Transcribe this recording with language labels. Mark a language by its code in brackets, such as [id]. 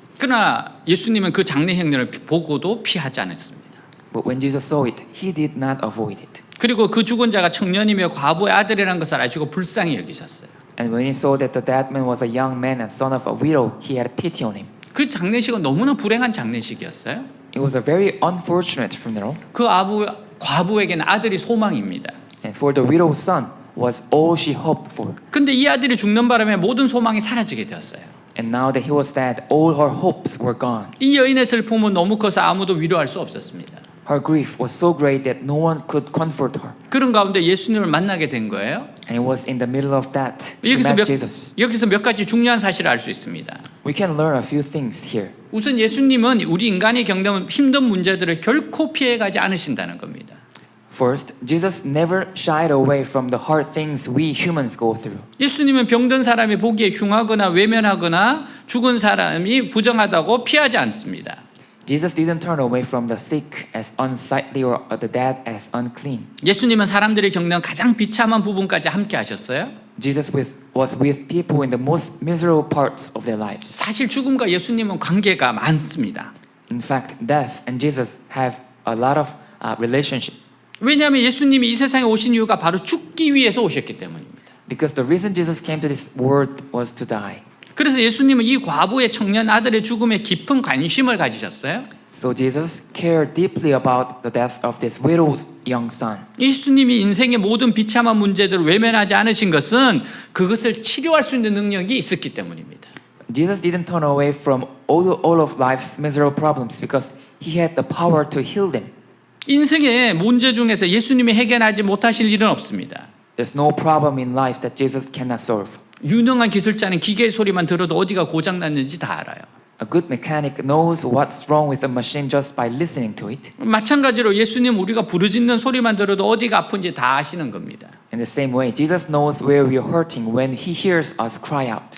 [ko] 그러나 예수님은 그 장례 행렬을 보고도 피하지 않았습니다. [en] But when Jesus saw it, he did not avoid it. [ko] 그리고 그 죽은 자가 청년이며 과부의 아들이라는 것을 아시고 불쌍히 여기셨어요. [en] And when he saw that the dead man was a young man and son of a widow, he had pity on him. [ko] 그 장례식은 너무나 불행한 장례식이었어요. [en] It was a very unfortunate funeral, [ko] 그 과부에게는 아들이 소망입니다. [en] and for the widow's son was all she hoped for. [ko] 근데 이 아들이 죽는 바람에 모든 소망이 사라지게 되었어요. [en] And now that he was dead, all her hopes were gone. [ko] 이 여인의 슬픔은 너무 커서 아무도 위로할 수 없었습니다. [en] Her grief was so great that no one could comfort her. [ko] 그런 가운데 예수님을 만나게 된 거예요. [en] And it was in the middle of that she met Jesus. [ko] 여기서 몇 가지 중요한 사실을 알 수 있습니다. [en] We can learn a few things here. [ko] 우선 예수님은 우리 인간이 겪는 힘든 문제들을 결코 피해가지 않으신다는 겁니다. [en] First, Jesus never shied away from the hard things we humans go through. [ko] 예수님은 병든 사람이 보기에 흉하거나 외면하거나 죽은 사람이 부정하다고 피하지 않습니다. [en] Jesus didn't turn away from the sick as unsightly or the dead as unclean. [ko] 예수님은 사람들이 겪는 가장 비참한 부분까지 함께 하셨어요. [en] Jesus was with people in the most miserable parts of their lives. [ko] 사실 죽음과 예수님은 관계가 많습니다. [en] In fact, death and Jesus have a lot of relationship. [ko] 왜냐하면 예수님이 이 세상에 오신 이유가 바로 죽기 위해서 오셨기 때문입니다. [en] Because the reason Jesus came to this world was to die. [ko] 그래서 예수님은 이 과부의 청년 아들의 죽음에 깊은 관심을 가지셨어요. [en] So Jesus cared deeply about the death of this widow's young son. [ko] 예수님이 인생의 모든 비참한 문제들을 외면하지 않으신 것은 그것을 치료할 수 있는 능력이 있었기 때문입니다. [en] Jesus didn't turn away from all of life's miserable problems because he had the power to heal them. [ko] 인생의 문제 중에서 예수님이 해결하지 못하실 일은 없습니다. [en] There's no problem in life that Jesus cannot solve. [ko] 유능한 기술자는 기계의 소리만 들어도 어디가 고장났는지 다 알아요. [en] A good mechanic knows what's wrong with the machine just by listening to it. [ko] 마찬가지로 예수님 우리가 부르짖는 소리만 들어도 어디가 아픈지 다 아시는 겁니다. [en] In the same way, Jesus knows where we are hurting when he hears us cry out.